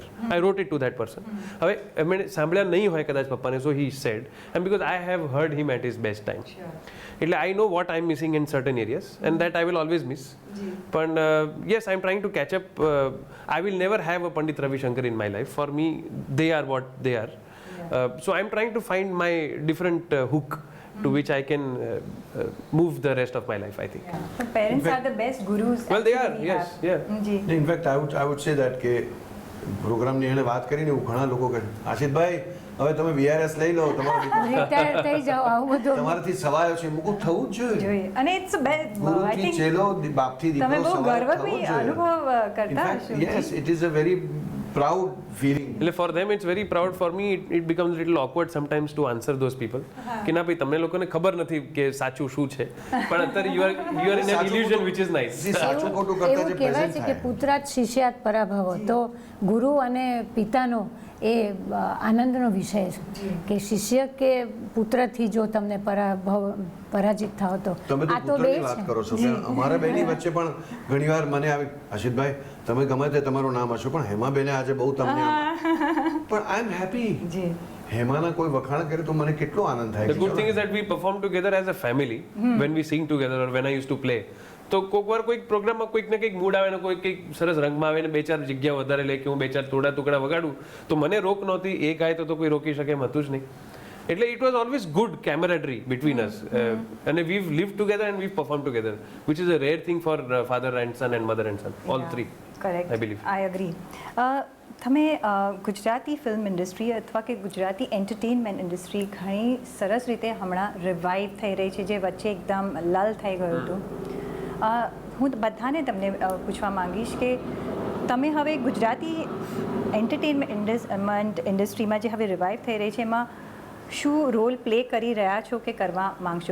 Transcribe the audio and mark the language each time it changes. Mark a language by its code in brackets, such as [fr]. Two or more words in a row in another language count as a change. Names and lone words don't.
[en] I wrote it to that person. [gu] હવે એમણે સાંભળ્યા નહીં હોય કદાચ પપ્પાને, [en] so he said, and because I have heard him at his best time. એટલે I know what I am missing in certain areas and that I will always miss. પણ yes, I am trying to catch up. I will never have a Pandit Ravi Shankar in my life. For me, they are what they are. So I'm trying to find my different hook to which I can move the rest of my life, I think. But parents are the best gurus. Well, they are, yes, yeah. [gu] જી. [en] In fact, I would say that [gu] કે પ્રોગ્રામની એને વાત કરીને ઘણા લોકો કહે આશિતભાઈ હવે તમે VRS લઈ લો, રિટાયર થઈ જાઓ, આવું બધું તમારાથી સવાયો છે, મૂકું થવું જ જોઈએ. [en] અને it's best. I [gu] ગુરુથી [en] થિંક [gu] ચેલો, બાપથી દીકરો તમે બહુ સવાયો ગર્વ થવો જ [en] બી [gu] જોઈએ. અનુભવ [en] In [gu] કરતા [en] fact, [gu] હશો. [en] yes, it is a very proud feeling. એટલે for them it's very proud. For me it becomes a little awkward sometimes to answer those people [gu] કે ના ભાઈ તમને લોકોને ખબર નથી કે સાચું શું છે, પણ અત્યારે [en] you are in an illusion which is nice. [gu] સાચું ખોટું કરતા એવું જે કહેવાય present છે કે થાય. [sa] પુત્રાત શિષ્યાત પરાભવ. [gu] તો ગુરુ અને પિતાનો એ આનંદનો વિષય છે કે શિષ્ય કે પુત્રથી જો તમને પરાજિત થાવ તો તમે તો આ તો બે પુત્રની વાત છે. કરો છો કે અમારા બેની વચ્ચે પણ ઘણીવાર મને આવી આશિતભાઈ તમે ગમે તે તમારું નામ હશો પણ હેમાબેને આજે બહુ તમને પણ [en] I am happy. [gu] જી. હેમાના કોઈ વખાણ કરે તો મને કેટલો આનંદ થાય [en] The good thing is that we perform together as a family when we sing together or when I used to play. [gu] તો કોઈક વાર કોઈક પ્રોગ્રામમાં કોઈક ને કંઈક મૂડ આવે ને કોઈ કંઈક સરસ રંગમાં આવે ને 2-4 જગ્યા વધારે લે કે હું 2-4 થોડા ટુકડા વગાડું તો મને રોક નહોતી, એ ગાય તો કોઈ રોકી શકે એમ હતું જ નહીં. [en] એટલે it was always good camaraderie between us and we've lived together and we've performed together, which is a rare thing for father and son and mother and son, all three. કરેક્ટ. I believe. I agree. [gu] તમે ગુજરાતી [en] film industry [gu] અથવા કે ગુજરાતી [en] entertainment industry [gu] ઘણી સરસ રીતે હમણાં રિવાઇવ થઈ રહી છે, જે વચ્ચે એકદમ લલ થઈ ગયું હતું. હું બધાને તમને પૂછવા માંગીશ કે તમે હવે ગુજરાતી એન્ટરટેનમેન્ટ ઇન્ડસ્ટ્રીમાં જે હવે રિવાઇવ થઈ રહી છે એમાં શું [en] role play [gu] કરી રહ્યા છો કે કરવા માંગશો?